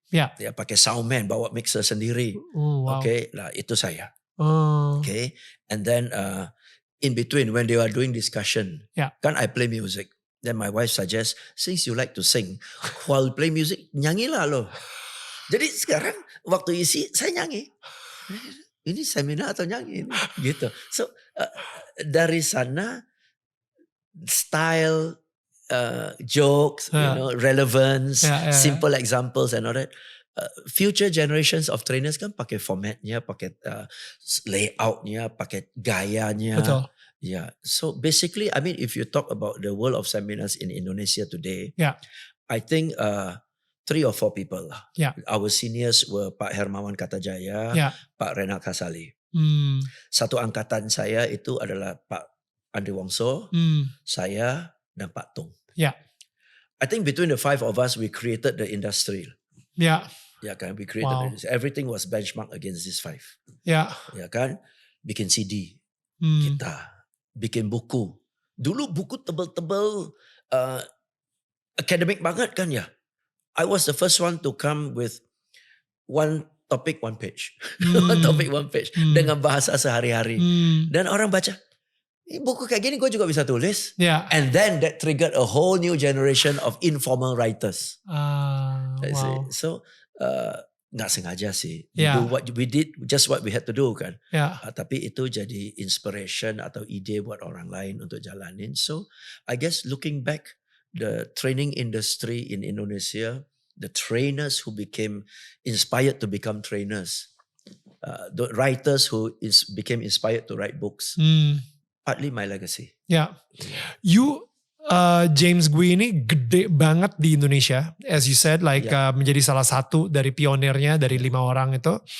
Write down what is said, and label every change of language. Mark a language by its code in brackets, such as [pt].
[id] ya pakai soundman, bawa mixer sendiri. [en] Wow. [id] Okay, lah itu saya. [en] Okay, and then in between when they are doing discussion, kan I play music. Then my wife suggests, since you like to sing, while play music, [id] nyanyilah lo. Jadi sekarang waktu isi saya nyanyi. Ini seminar atau nyanyi? Gitu. [en] So [id] dari sana [en] style, jokes, relevance, simple examples and all that. [id] Future generations of trainers kan pakai formatnya, pakai layoutnya, pakai gayanya. Betul. [en] Yeah. So basically, I mean, if you talk about the world of seminars in Indonesia today, I think 3 or 4 people lah. Our seniors were Pak Hermawan Kartajaya, Pak Renal Kasali. [id] Satu angkatan saya itu adalah Pak Andri Wongso, saya, dan Pak Tung. [en] I think between the 5 of us, we created the industry. Kan, we created the industry. Everything was benchmarked against these 5. [id] Kan, bikin CD, kita bikin buku. Dulu buku tebal-tebal, academic banget kan ya. [en] I was the first one to come with one topic, 1 page. One topic, 1 page. [id] Dengan bahasa sehari-hari. Dan orang baca, buku kayak gini gue juga bisa tulis. [en] And then that triggered a whole new generation of informal writers. Wow. [id] So nggak sengaja sih. [en] Do what we did, just what we had to do [id] kan. Tapi itu jadi inspiration atau ide buat orang lain untuk jalanin. [en] So I guess looking back, the training industry in Indonesia, the trainers who became inspired to become trainers, the writers who became inspired to write books. Partly my legacy. [id] You, James Gui ini gede banget di Indonesia, [en] as you said, like [id] menjadi salah satu dari pionirnya dari 5 orang itu.